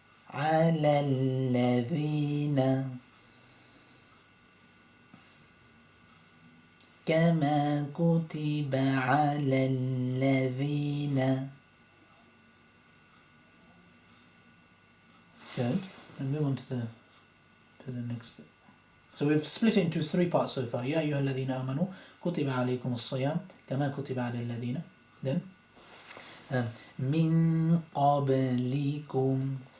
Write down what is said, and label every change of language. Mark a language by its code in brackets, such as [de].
[ar] على الذين كما كتب على الذين. [en] Good. And move on to the next bit. So we've split it into 3 parts so far. [ar] يا أيها الذين آمنوا كتب عليكم الصيام كما كتب على الذين. [en] Then [ar] من قبلكم.